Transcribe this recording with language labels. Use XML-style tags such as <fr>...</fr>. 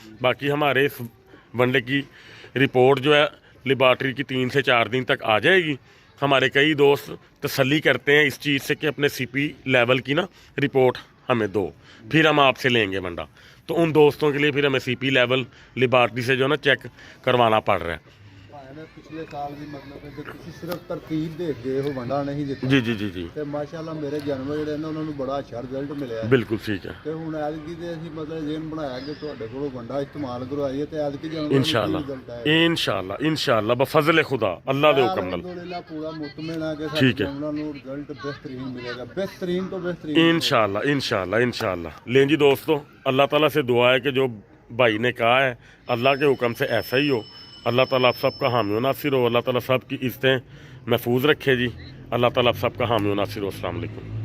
<hi>बाकी हमारे इस वनडे की रिपोर्ट जो है लेबॉर्ट्री की 3 से 4 दिन तक आ जाएगी। हमारे कई दोस्त तसल्ली करते हैं इस चीज़ से कि अपने CP लेवल की ना रिपोर्ट हमें दो, फिर हम आपसे लेंगे वंडा। तो उन दोस्तों के लिए फिर हमें CP लेवल लेबॉर्ट्री से जो ना चेक करवाना पड़ रहा है। पिछले साल भी मतलब कि</hi> <pa>ਤੁਸੀਂ ਸਿਰਫ ਤਰਤੀਬ ਦੇ ਕੇ ਉਹ ਵੰਡਾ ਨਹੀਂ ਦਿੱਤਾ</pa> <hi>जी जी जी जी</hi> <pa>ਤੇ ਮਾਸ਼ਾਅੱਲਾ ਮੇਰੇ ਜਾਨਵਰ ਜਿਹੜੇ ਨੇ ਉਹਨਾਂ ਨੂੰ ਬੜਾ ਅੱਛਾ ਰਿਜ਼ਲਟ ਮਿਲਿਆ</pa> <hi>बिल्कुल ठीक है।</hi> <pa>ਤੇ ਹੁਣ ਐਤਕੀ ਤੇ ਅਸੀਂ ਮਤਲਬ ਜੇਨ ਬਣਾਇਆ ਕਿ ਤੁਹਾਡੇ ਕੋਲੋਂ ਵੰਡਾ ਇਸਤੇਮਾਲ ਕਰਵਾਈਏ ਤੇ ਐਤਕੀ ਜਾਨਵਰ इंशाल्लाह इंशाल्लाह बफज़ल खुदा अल्लाह दे हुक्म नाल ਅਲਹਮਦੁਲਿਲਾ ਪੂਰਾ ਮੁਤਮਿਨ ਆ ਕਿ</pa> <hi>ठीक है।</hi> <pa>ਉਹਨਾਂ ਨੂੰ ਰਿਜ਼ਲਟ</pa> <hi>बेहतरीन मिलेगा, बेहतरीन तो बेहतरीन इंशाल्लाह। लें जी दोस्तों, अल्लाह ताला से दुआ है कि जो भाई ने कहा है अल्लाह के हुक्म से ऐसा ही हो। अल्लाह ताला आप सबका हामी व नासिर हो, अल्लाह ताला सब की इज़्ज़तें महफूज रखे जी, अल्लाह ताला आप सबका हामी व नासिर हो। अस्सलाम वालेकुम।</hi>